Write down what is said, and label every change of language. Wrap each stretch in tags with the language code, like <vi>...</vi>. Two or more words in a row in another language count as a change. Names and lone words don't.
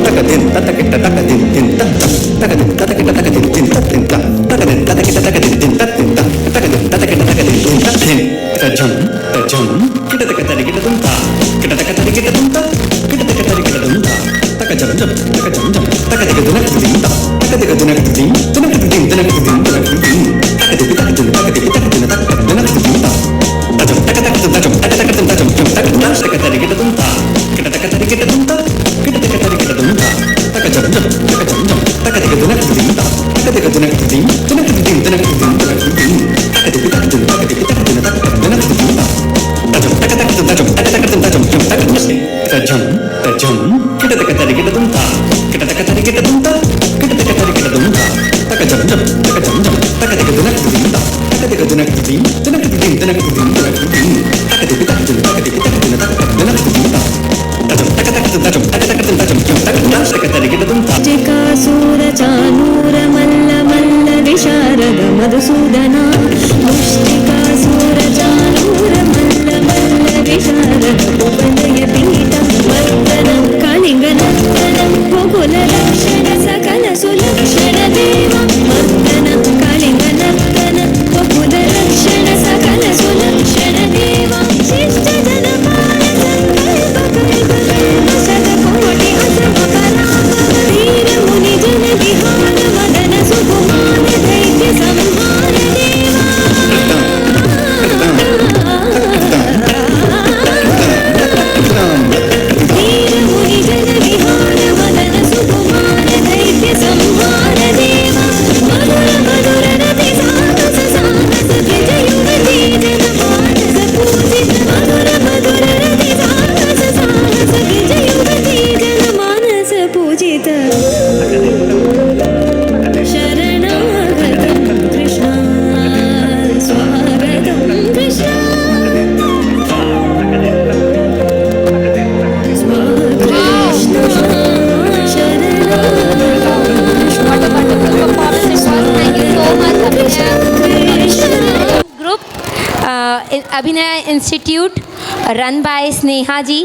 <sa>din tata kita taka din din tata taka din tata kita taka din din tata taka din tata kita taka din din tata taka din tata kita taka din din tata tajam kita taka tari kita dunta kita taka tari kita dunta kita taka tari kita dunta taka jam taka taka dunak din ta taka taka dunak din dunak din taka din taka din taka din taka din taka din taka din taka dunak din ta tajam taka taka tajam taka taka tajam taka dunak taka tari kita dunta kita taka tari kita dunta kita taka tari kita dunta taka jam taka taka dunak din ta taka taka dunak din dunak din taka din taka din taka din taka din taka din taka din taka dunak din ta tajam taka taka tajam taka taka tajam taka dunak tajam kita taka tari kita dunta kita taka tari kita dunta kita taka tari kita dunta taka jam taka taka dunak din ta taka taka dunak din dunak din taka din taka din taka din taka din taka din taka din taka dunak din ta tajam taka taka tajam taka taka tajam taka dunak taka tari kita dunta चिकासूर चानूर मल्ल मल्ल विशारद मधुसूदना मुष्टिकासूर चानूर मल्ल मल्ल विशारद उपनय पीठं वर्तनं कालिङ्गनर्तनं गोकुल रक्षण सकल सुलक्षण देव वर्तनं कालिङ्गनर्तनं गोकुल रक्षण सकल सुलक्षण देव शिष्ट जनपाल संकल्प कल्प शतकोटि असम पराग वीर मुनि जन विहार मदन सुकुमार दैत्य संहार देवा वीर मुनि जन विहार मदन सुकुमार दैत्य संहार देवा मधुर मधुर रति साहस साहस विजय युवती जन मानस पूजित मधुर मधुर रति साहस साहस विजय युवती जन मानस पूजित शरणागतं कृष्ण स्वागतं कृष्ण</sa> <en>Group Abhinaya Institute run by Sneha ji.</en>